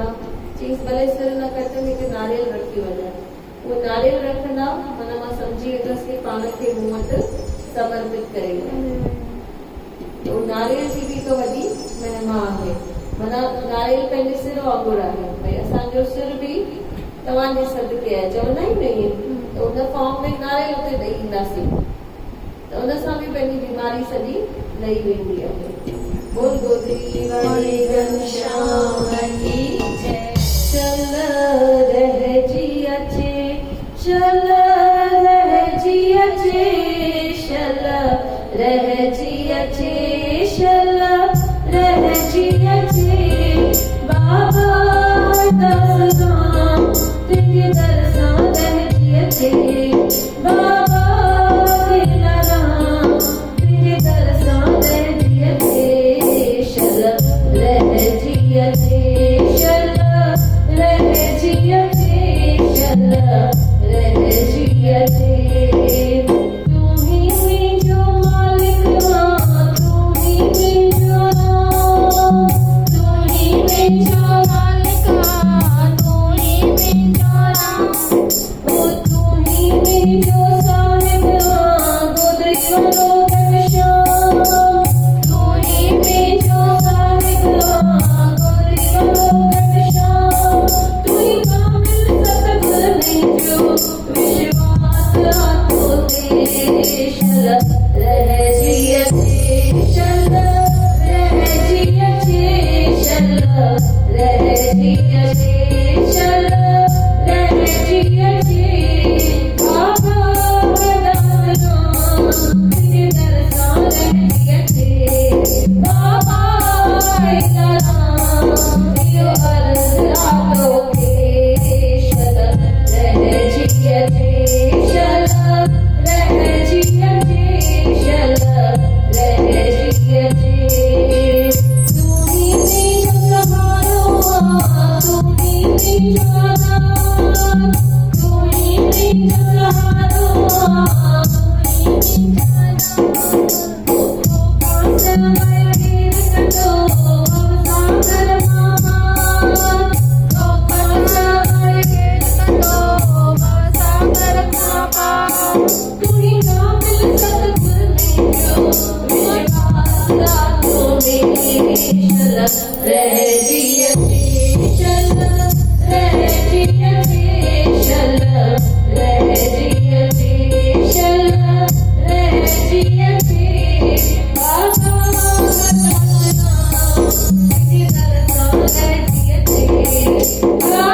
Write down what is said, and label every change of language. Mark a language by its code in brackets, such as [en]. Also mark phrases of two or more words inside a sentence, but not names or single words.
[sd] चईसि भले सिर न कटनि, हिकु नारियल रखी वञनि, उहो नारियल रखंदा, माना मां सम्झी वेंदसि कि पाण खे मूं वटि समर्पित करे त उहो नारियल जी बि हिकु वॾी महिमा आहे। माना नारियल पंहिंजे सिर वांगुरु आहे, भई असांजो सिर बि तव्हांजे सदके आहे, चवंदा आहियूं न ईअं, त उन फॉर्म में नारियल उते ॾेई ईंदासीं त उन सां बि पंहिंजी बीमारी सॼी लही वेंदी आहे। [hi] बोल गोदरी वाली घनश्याम की जय। [sd] चल रहजी अचे, चल रहजी अचे, चल रहजी अचे, चल रहजी अचे, बाबा दसगां तेरे दरसां रहजी अचे, बाबा तेरा नाम तेरे दरसां रहजी अचे, चल रहजी अचे, चल रहजी अचे, चल रहजी अचे। तू ही मुंहिंजो मालिक आ, तू ही मुंहिंजो राम, तू ही मुंहिंजो मालिक आ, तू ही मुंहिंजो राम, ओ तू ही मुंहिंजो साहिब आ, गोदरी वारो घनश्याम, तू ही मुंहिंजो साहिब आ, गोदरी वारो घनश्याम, तू ही कामिल सतगुर मुंहिंजो विश्वास आतो ते, चल रहजी अचे, चल रहजी अचे, चल रहजी अचे, चल रहजी अचे, बाबा दसगां तेरे दरसां रहजी अचे, बाबा तेरा नाम इहो अर्ज़ आतो के, चल रहजी अचे, चल रहजी अचे, चल रहजी अचे। तू ही मुंहिंजो सहारो आ, तू ही मुंहिंजो आधार, तू ही मुंहिंजो सहारो आ, तू ही मुंहिंजो आधार, तो पास में घेर कटो भवसागर मां, तो पास में घेर कटो भवसागर मां, तू ही कामिल सतगुर मुंहिंजो विश्वास आतो में, चल रहजी अचे, चल रहजी अचे, चल रहजी अचे, चल रहजी अचे, बाबा दसगां तेरे दरसां रहजी अचे,